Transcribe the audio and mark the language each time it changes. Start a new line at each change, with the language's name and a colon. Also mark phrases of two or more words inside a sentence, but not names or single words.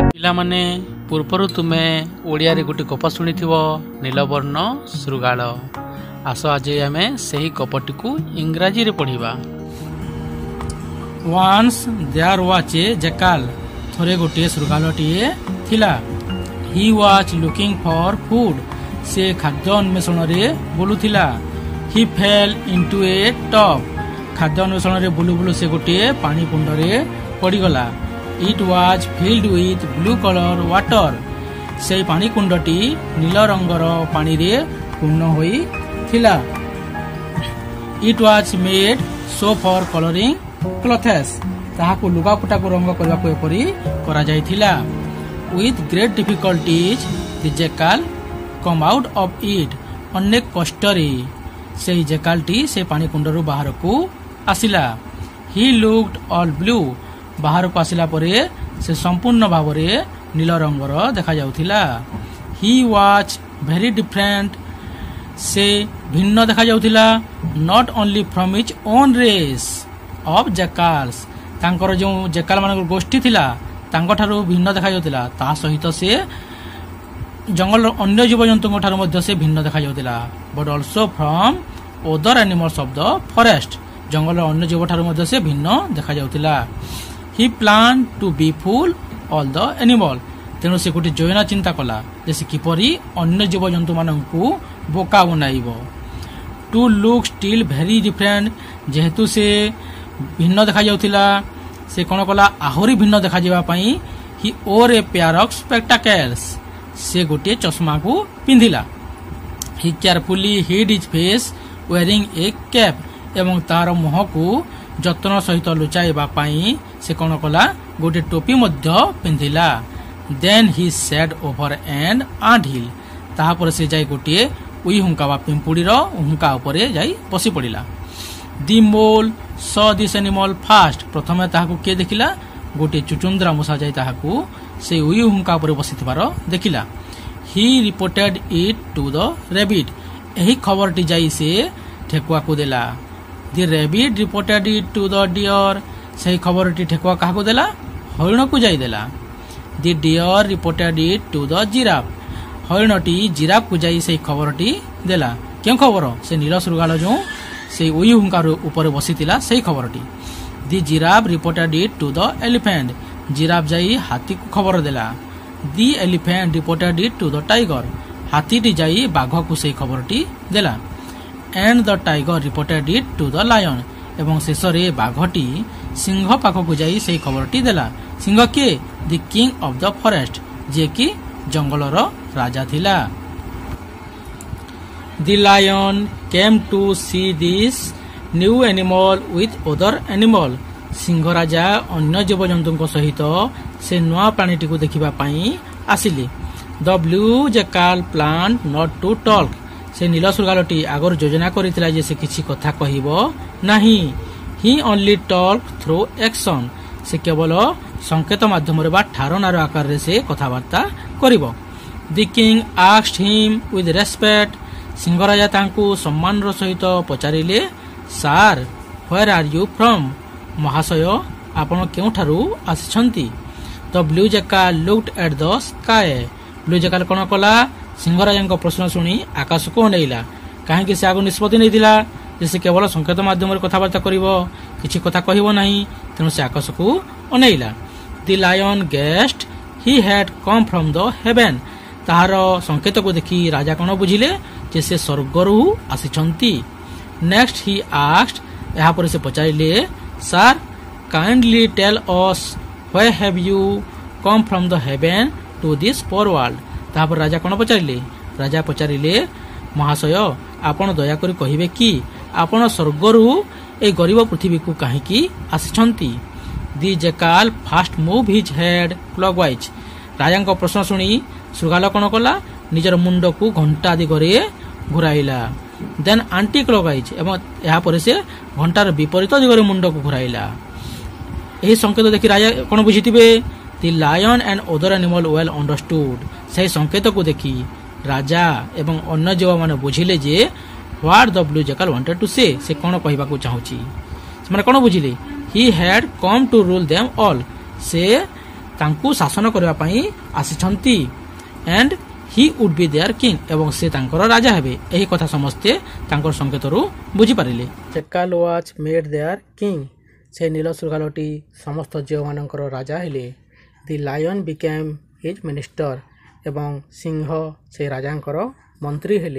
Odia: ପିଲାମାନେ ପୂର୍ବରୁ ତୁମେ ଓଡ଼ିଆରେ ଗୋଟିଏ ଗପ ଶୁଣିଥିବ ନୀଳବର୍ଣ୍ଣ ଶୃଗାଳ। ଆସ ଆଜି ଆମେ ସେହି ଗପଟିକୁ ଇଂରାଜୀରେ ପଢ଼ିବା।
English: Once there was a jackal.
Odia: ଥରେ ଗୋଟିଏ ଶୃଗାଳଟିଏ ଥିଲା।
English: He was looking for food.
Odia: ସେ ଖାଦ୍ୟ ଅନ୍ୱେଷଣରେ ବୁଲୁଥିଲା।
English: He fell into a tub.
Odia: ଖାଦ୍ୟ ଅନ୍ୱେଷଣରେ ବୁଲୁ ବୁଲୁ ସେ ଗୋଟିଏ ପାଣି କୁଣ୍ଡରେ ପଡ଼ିଗଲା।
English: It was filled with blue color water.
Odia: ସେହି ପାଣି କୁଣ୍ଡଟି ନୀଳ ରଙ୍ଗର ପାଣିରେ ପୂର୍ଣ୍ଣ ହୋଇଥିଲା।
English: It was made so for coloring clothes.
Odia: ତାହାକୁ ଲୁଗାପଟାକୁ ରଙ୍ଗ କରିବାକୁ ଏପରି କରାଯାଇଥିଲା।
English: With great difficulties the jackal come out of it.
Odia: ଅନେକ କଷ୍ଟରେ ସେହି ଜେକାଲଟି ସେ ପାଣି କୁଣ୍ଡରୁ ବାହାରକୁ ଆସିଲା।
English: He looked all blue.
Odia: ବାହାରକୁ ଆସିଲା ପରେ ସେ ସମ୍ପୂର୍ଣ୍ଣ ଭାବରେ ନୀଳ ରଙ୍ଗର ଦେଖାଯାଉଥିଲା।
English: He was very different.
Odia: ସେ ଭିନ୍ନ ଦେଖାଯାଉଥିଲା।
English: Not only from his own race of jackals.
Odia: ତାଙ୍କର ଯେଉଁ ଜେକାଲ ମାନଙ୍କର ଗୋଷ୍ଠୀ ଥିଲା ତାଙ୍କଠାରୁ ଭିନ୍ନ ଦେଖାଯାଉଥିଲା। ତା ସହିତ ସେ ଜଙ୍ଗଲର ଅନ୍ୟ ଜୀବଜନ୍ତୁଙ୍କ ଠାରୁ ମଧ୍ୟ ସେ ଭିନ୍ନ ଦେଖାଯାଉଥିଲା।
English: But also from other animals of the forest.
Odia: ଜଙ୍ଗଲର ଅନ୍ୟ ଜୀବଠାରୁ ମଧ୍ୟ ସେ ଭିନ୍ନ ଦେଖାଯାଉଥିଲା।
English: He planned to befool all the animal.
Odia: ତେଣୁ ସେ ଗୋଟିଏ ଯୋଜନା ଚିନ୍ତା କଲା ଯେ ସେ କିପରି ଅନ୍ୟ ଜୀବଜନ୍ତୁମାନଙ୍କୁ ବୋକା ବନାଇବ।
English: To look still very different.
Odia: ଯେହେତୁ ସେ ଭିନ୍ନ ଦେଖାଯାଉଥିଲା ସେ କ'ଣ କଲା ଆହୁରି ଭିନ୍ନ ଦେଖାଯିବା ପାଇଁ
English: he wore a pair of spectacles.
Odia: ସେ ଗୋଟିଏ ଚଷମାକୁ ପିନ୍ଧିଲା।
English: He carefully hid his face wearing a cap.
Odia: ଏବଂ ତାର ମୁହଁକୁ ଯତ୍ନ ସହିତ ଲୁଚାଇବା ପାଇଁ ସେ କ'ଣ କଲା ଗୋଟିଏ ଟୋପି ମଧ୍ୟ ପିନ୍ଧିଲା।
English: Then he sat over an anthill.
Odia: ତାହାପରେ ସେ ଯାଇ ଗୋଟିଏ ଉଇ ହୁଙ୍କା ବା ପିମ୍ପୁଡ଼ିର ହୁଙ୍କା ଉପରେ ଯାଇ ବସି ପଡ଼ିଲା।
English: The mole saw this animal first.
Odia: ପ୍ରଥମେ ତାହାକୁ କିଏ ଦେଖିଲା? ଗୋଟିଏ ଚୁଚୁନ୍ଦ୍ରା ମୂଷା ଯାଇ ତାହାକୁ ସେ ଉଇ ହୁଙ୍କା ଉପରେ ବସିଥିବାର ଦେଖିଲା।
English: He reported it to the rabbit.
Odia: ଏହି ଖବରଟି ଯାଇ ସେ ଠେକୁଆକୁ ଦେଲା।
English: The rabbit reported it to the deer.
Odia: ସେହି ଖବରଟି ଠେକୁଆ କାହାକୁ ଦେଲା? ହରିଣକୁ ଯାଇ ଦେଲା।
English: The deer reported it to the giraffe.
Odia: ହରିଣଟି ଜିରାଫକୁ ଯାଇ ସେହି ଖବରଟି ଦେଲା। କେଉଁ ଖବର? ସେ ନୀଳ ଶୃଗାଳ ଯେଉଁ ସେହି ଉଇ ହୁଙ୍କାର ଉପରେ ବସିଥିଲା ସେହି ଖବରଟି।
English: The giraffe reported it to the elephant.
Odia: ଜିରାଫ ଯାଇ ହାତୀକୁ ଖବର ଦେଲା।
English: The elephant reported it to the tiger.
Odia: ହାତୀଟି ଯାଇ ବାଘକୁ ସେହି ଖବରଟି ଦେଲା।
English: And the tiger reported it to the lion.
Odia: ଏବଂ ଶେଷରେ ବାଘଟି ସିଂହ ପାଖକୁ ଯାଇ ସେହି ଖବରଟି ଦେଲା। ସିଂହ କିଏ?
English: The king of the forest.
Odia: ଯିଏକି ଜଙ୍ଗଲର ରାଜା ଥିଲା।
English: The lion came to see this new animal with other animal.
Odia: ସିଂହ ରାଜା ଅନ୍ୟ ଜୀବଜନ୍ତୁଙ୍କ ସହିତ ସେ ନୂଆ ପ୍ରାଣୀଟିକୁ ଦେଖିବା ପାଇଁ ଆସିଲେ।
English: The blue jackal planned not to talk.
Odia: ସେ ନୀଳ ଶୃଗାଳଟି ଆଗରୁ ଯୋଜନା କରିଥିଲା ଯେ ସେ କିଛି କଥା କହିବ ନାହିଁ।
English: He only talked through action.
Odia: ସେ କେବଳ ସଂକେତ ମାଧ୍ୟମରେ ବା ଠାରନାର ଆକାରରେ ସେ କଥାବାର୍ତ୍ତା କରିବ।
English: The king asked him with respect.
Odia: ସିଂହ ରାଜା ତାଙ୍କୁ ସମ୍ମାନର ସହିତ ପଚାରିଲେ,
English: Sir, where are you from?
Odia: ମହାଶୟ ଆପଣ କେଉଁଠାରୁ ଆସିଛନ୍ତି?
English: The blue jackal looked at the sky. blue jackal
Odia: କ'ଣ କଲା? ସିଂହ ରାଜାଙ୍କ ପ୍ରଶ୍ନ ଶୁଣି ଆକାଶକୁ ଅନେଇଲା। କାହିଁକି ସେ ଆଗରୁ ନିଷ୍ପତ୍ତି ନେଇଥିଲା ଯେ ସେ କେବଳ ସଂକେତ ମାଧ୍ୟମରେ କଥାବାର୍ତ୍ତା କରିବ, କିଛି କଥା କହିବ ନାହିଁ। ତେଣୁ ସେ ଆକାଶକୁ ଅନେଇଲା।
English: The lion guessed he had come from the heaven.
Odia: ତାହାର ସଂକେତକୁ ଦେଖି ରାଜା କ'ଣ ବୁଝିଲେ ଯେ ସେ ସ୍ୱର୍ଗରୁ ଆସିଛନ୍ତି।
English: Next he asked.
Odia: ଏହାପରେ ସେ ପଚାରିଲେ,
English: Sir, kindly tell us where have you come from the heaven to this poor world?
Odia: ତାହାପରେ ରାଜା କ'ଣ ପଚାରିଲେ? ରାଜା ପଚାରିଲେ, ମହାଶୟ ଆପଣ ଦୟାକରି କହିବେ କି ଆପଣ ସ୍ୱର୍ଗରୁ ଏହି ଗରିବ ପୃଥିବୀକୁ କାହିଁକି ଆସିଛନ୍ତି?
English: The jackal first moved his head clockwise.
Odia: ରାଜାଙ୍କ ପ୍ରଶ୍ନ ଶୁଣି ଶୃଗାଳ କ'ଣ କଲା? ନିଜର ମୁଣ୍ଡକୁ ଘଣ୍ଟା ଦିଗରେ ଘୁରାଇଲା।
English: Then anti-clockwise.
Odia: ଏବଂ ଏହାପରେ ସେ ଘଣ୍ଟାର ବିପରୀତ ଦିଗରେ ମୁଣ୍ଡକୁ ଘୁରାଇଲା। ଏହି ସଂକେତ ଦେଖି ରାଜା କ'ଣ ବୁଝିଥିବେ?
English: The lion and other animal well understood.
Odia: ସେହି ସଂକେତକୁ ଦେଖି ରାଜା ଏବଂ ଅନ୍ୟ ଜୀବମାନେ ବୁଝିଲେ ଯେ
English: what the blue jackal wanted to say.
Odia: ସେ କ'ଣ କହିବାକୁ ଚାହୁଁଛି। ସେମାନେ କ'ଣ ବୁଝିଲେ?
English: He had come to rule them all.
Odia: ସେ ତାଙ୍କୁ ଶାସନ କରିବା ପାଇଁ ଆସିଛନ୍ତି
English: and he would be their king
Odia: ଏବଂ ସେ ତାଙ୍କର ରାଜା ହେବେ। ଏହି କଥା ସମସ୍ତେ ତାଙ୍କର ସଂକେତରୁ ବୁଝିପାରିଲେ।
English: Jackal was made their king.
Odia: ସେ ନୀଳ ଶୃଗାଲଟି ସମସ୍ତ ଝିଅମାନଙ୍କର ରାଜା ହେଲେ।
English: The lion became his minister
Odia: ଏବଂ ସିଂହ ସେ ରାଜାଙ୍କର ମନ୍ତ୍ରୀ ହେଲେ।